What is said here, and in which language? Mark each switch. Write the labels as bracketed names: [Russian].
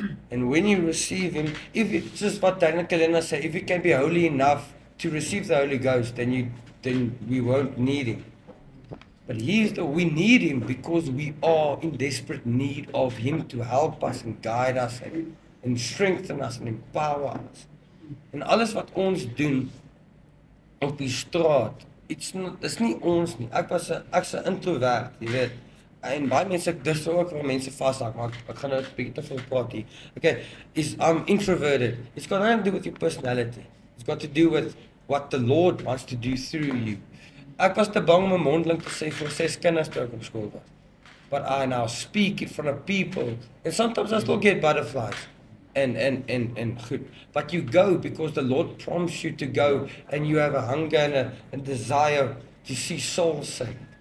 [English] And when you receive him, if it's just what Daniel Kalena said, if you can be holy enough to receive the Holy Ghost, then we won't need him. But we need him because we are in desperate need of him to help us and guide us and strengthen us and empower us. [Afrikaans] En alles wat ons doen op die straat, dis nie ons nie. Ek's 'n introvert, jy weet. En baie mense dis ook waar mense vashak, maar ek gaan nou 'n bietjie te veel praat hier. [English] Okay, I'm introverted. It's got nothing to do with your personality. It's got to do with what the Lord wants to do through you. [Afrikaans] Ek was te bang om 'n mondeling te sê vir 6 kinders toe ek op skool was. [English] But I now speak in front of people, and sometimes I still get butterflies. And good. But you go because the Lord prompts you to go, and you have a hunger and a desire to see souls saved.